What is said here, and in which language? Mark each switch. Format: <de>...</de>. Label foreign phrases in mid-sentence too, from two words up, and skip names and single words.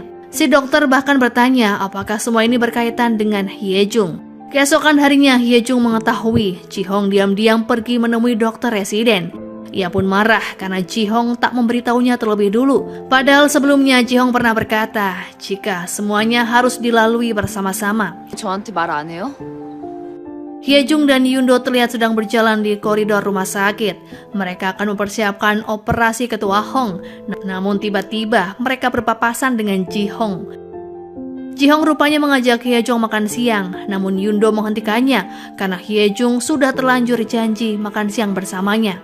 <id>Si dokter bahkan bertanya apakah semua ini berkaitan dengan Hye Jung. Keesokan harinya, Hye Jung mengetahui Ji Hong diam-diam pergi menemui dokter residen. Ia pun marah karena Ji Hong tak memberitahunya terlebih dulu. Padahal sebelumnya Ji Hong pernah berkata jika semuanya harus dilalui bersama-sama.</id> <ko>저한테 말 안 해요?</ko> <id>Hye Jung dan Yundo terlihat sedang berjalan di koridor rumah sakit. Mereka akan mempersiapkan operasi Ketua Hong. Namun tiba-tiba mereka berpapasan dengan Ji Hong. Ji Hong rupanya mengajak Hye Jung makan siang, namun Yundo menghentikannya karena Hye Jung sudah terlanjur janji makan siang bersamanya.</id>